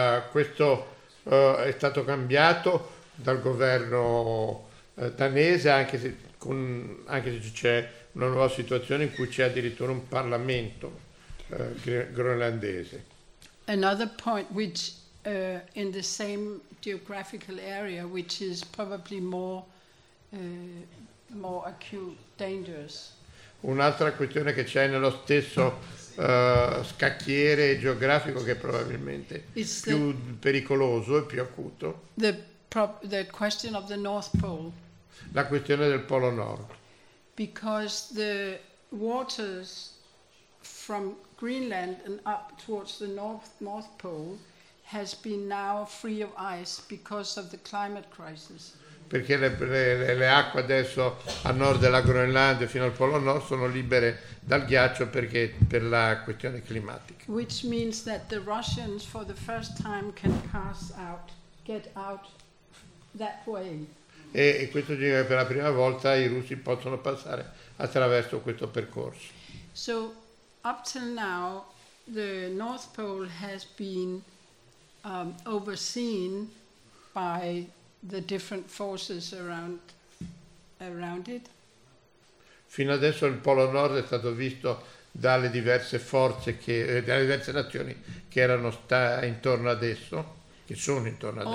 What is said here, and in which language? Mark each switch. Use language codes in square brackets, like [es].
[it] Questo è stato cambiato dal governo danese, anche se c'è una nuova situazione in cui c'è addirittura un parlamento groenlandese. [en] Another point which in the same geographical area, which is probably more acute, dangerous. [it] un'altra questione che c'è nello stesso scacchiere geografico, che è probabilmente [en] it's [it] più pericoloso e più acuto. [en] The question of the North Pole. [it] La questione del Polo Nord. [en] Because the waters from Greenland and up towards the North Pole has been now free of ice because of the climate crisis. [it] Perché le acque adesso a nord della Groenlandia fino al Polo Nord sono libere dal ghiaccio perché per la questione climatica. [en] Which means that the Russians for the first time can pass out, get out that way. [it] E questo significa che per la prima volta i russi possono passare attraverso questo percorso. [en] So up till now the North Pole has been overseen by the different forces around it. [it] Fino adesso il Polo Nord è stato visto dalle diverse forze che dalle diverse nazioni che erano intorno ad esso, che sono intorno ad esso.